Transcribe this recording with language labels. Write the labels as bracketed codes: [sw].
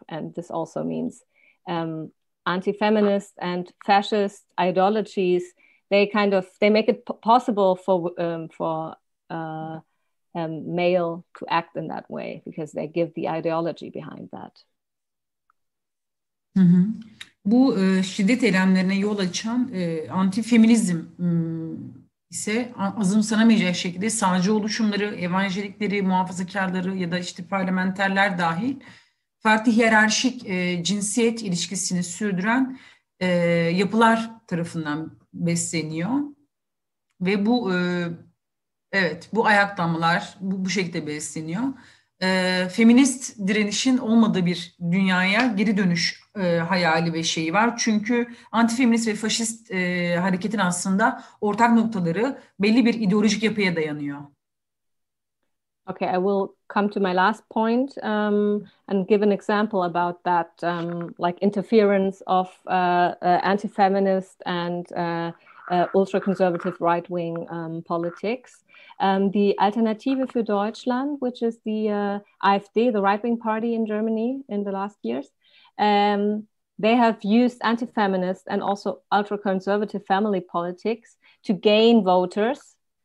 [en] And this also means anti-feminist and fascist ideologies, they make it possible for male to act in that way, because they give the ideology behind that. Hı hı. [tr] Bu şiddet eylemlerine yol açan anti-feminizm ise azımsanamayacak şekilde sağcı oluşumları, evangelikleri, muhafazakarları ya da işte parlamenterler dahil farklı hiyerarşik cinsiyet ilişkisini sürdüren yapılar tarafından besleniyor. Ve bu bu ayaklanmalar bu şekilde besleniyor. Feminist direnişin olmadığı bir dünyaya geri dönüş hayali ve şeyi var. Çünkü antifeminist ve faşist hareketin aslında ortak noktaları belli bir ideolojik yapıya dayanıyor. [en] Okay, I will come to my last point and give an example about that, like interference of anti-feminist and ultra-conservative right-wing politics. The Alternative für Deutschland, which is the AfD, the right-wing party in Germany in the last years, they have used anti-feminist and also ultra-conservative family politics to gain voters.